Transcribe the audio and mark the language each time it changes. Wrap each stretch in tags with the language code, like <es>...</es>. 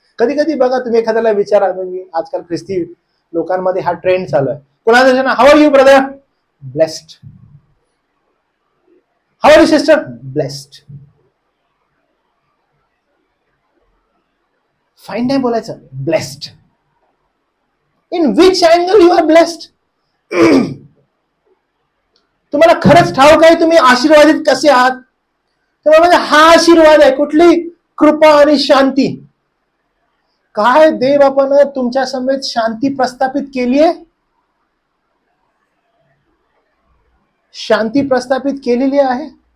<mr>कधी कधी बघा तुम्ही एखाद्याला विचारा, आजकाल ख्रिस्ती लोकांमध्ये हा ट्रेंड चालू आहे.</mr> <en>कोणाला how are you brother? Blessed. How are you sister? Blessed.</en> <mr>Fine नाही बोलायचं, blessed.</mr> <en>In which angle you are blessed?</en> <mr>तुम्हाला खरंच ठाऊक आहे तुम्ही आशीर्वादित कसे आहात? म्हणजे हा आशीर्वाद आहे, कुठली? कृपा आणि शांती. काय देव आपण तुमच्या समेत शांती प्रस्थापित केली आहे, शांती प्रस्थापित केलेली आहे.</mr>